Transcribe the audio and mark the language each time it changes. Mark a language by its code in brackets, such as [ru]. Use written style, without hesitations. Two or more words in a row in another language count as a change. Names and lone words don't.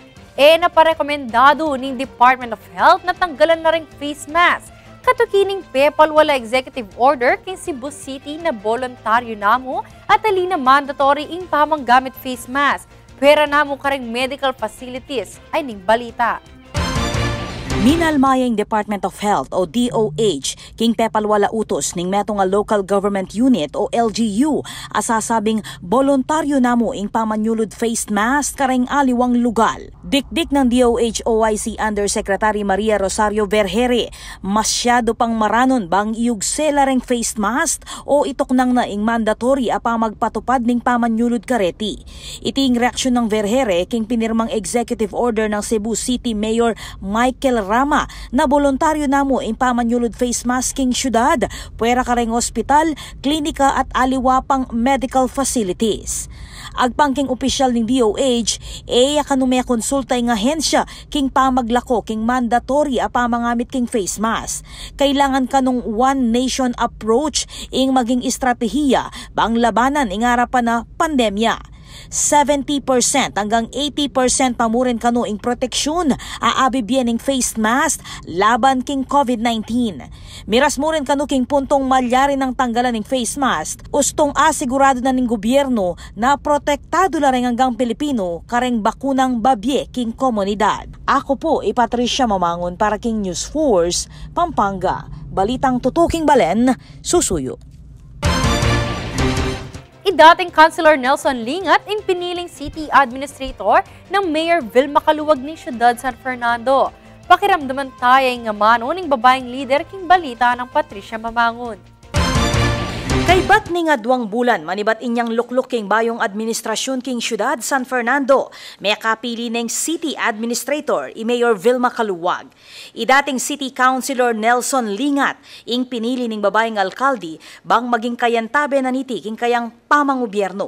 [pam] Naparekomendado ng Department of Health na tanggalan na rin [en] face mask. [pam] Katukining PEPAL wala [en] executive order [pam] king Cebu City na voluntaryo namo at alina mandatory ing pamang gamit [en] face mask. [pam] Pwera namo karing [en] medical facilities [pam] ay ning balita. Minalmayang Department of Health o DOH king PEPAL wala utos ning metong Local Government Unit o LGU asasabing voluntaryo namo ing pamanyulod [en] face mask [pam] kareng aliwang lugal. Dikdik ng DOH OIC Undersecretary Maria Rosario Vergere, masyado pang maranon bang iugsela reng [en] face mask [pam] o itok nang na ing mandatory apa magpatupad ning pamanyulod kareti. Iting reaksyon ng Vergere king pinirmang [en] executive order [pam] ng Cebu City Mayor Michael Rama na voluntaryo namo ing pamanyulod [en] face masking [pam] syudad, puwera kareng ospital, klinika at aliwapang [en] medical facilities. [pam] Agpangking opisyal ng DOH, kanume konsulta ng ahensya king pamaglako king mandatory apa mangamit king [en] face mask. [pam] Kailangan kanong [en] one nation approach [pam] ing maging estratehiya bang labanan ing harapan na pandemya. 70% hanggang 80% pamurin kano ing proteksyon aabibyen ing [en] face mask [pam] laban king COVID-19. Miras mo rin kano king puntong malyari ng tanggalan ng [en] face mask, [pam] ustong asigurado na ning gobyerno na protektado la rin hanggang Pilipino kareng bakunang babye king komunidad. Ako po, Patricia Mamangon para king News Force, Pampanga. Balitang tutuking balen, susuyo. Dating Councilor Nelson Lingat ang piniling [en] City Administrator [pam] ng Mayor Vilma Caluwag ni Siyudad San Fernando. Pakiramdaman tayo nga mano ng babaeng leader king balita ng Patricia Mamangon. Kay bat ni nga 2 bulan, manibat inyang lukluk king bayong administrasyon king Siyudad San Fernando, may kapili ng [en] City Administrator, [pam] Mayor Vilma Caluwag. Dating City Councilor Nelson Lingat, ing pinili ning babaeng alkalde, bang maging kayantabe na niti king kayang pamangobyerno.